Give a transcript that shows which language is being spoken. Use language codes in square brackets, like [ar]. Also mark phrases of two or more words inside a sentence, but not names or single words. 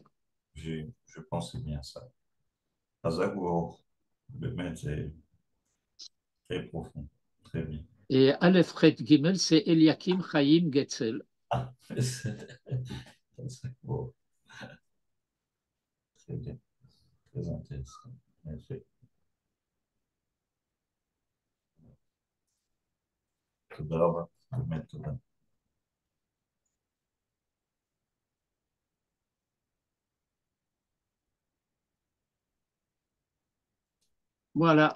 [fr] Je pense que c'est bien ça. Azagour, le maître, c'est très profond, très bien. Et [he] אלף חית גימל, [fr] c'est Eliakim Chaim Getzel. Ah, Azagour, très bien, très intéressant. Merci. [he] תודה רבה, באמת תודה. [fr] Voilà.